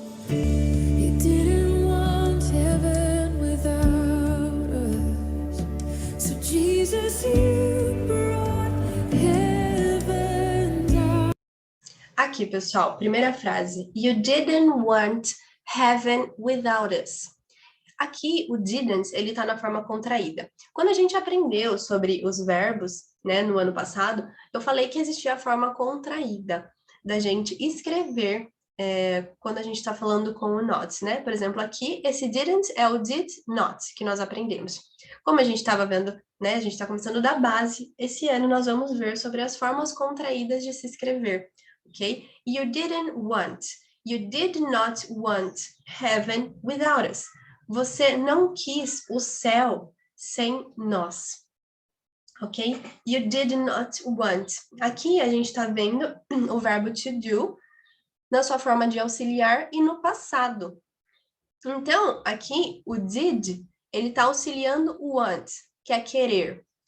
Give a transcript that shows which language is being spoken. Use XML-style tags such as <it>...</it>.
<en>You didn't want heaven without us. So Jesus, you brought heaven down.</en> <pt>Aqui, pessoal, primeira frase.</pt> <en>You didn't want heaven without us.</en> <pt>Aqui, o didn't, ele tá na forma contraída. Quando a gente aprendeu sobre os verbos, né, no ano passado, eu falei que existia a forma contraída da gente escrever quando a gente está falando com o not, né? Por exemplo, aqui, esse didn't é o did not, que nós aprendemos. Como a gente estava vendo, né, a gente está começando da base, esse ano nós vamos ver sobre as formas contraídas de se escrever, ok?</pt> <en>You didn't want, you did not want heaven without us.</en> <pt>Você não quis o céu sem nós, ok?</pt> <en>You did not want.</en> <pt>Aqui a gente está vendo o verbo to do na sua forma de auxiliar e no passado. Então, aqui o did, ele está auxiliando o want, que é querer.</pt>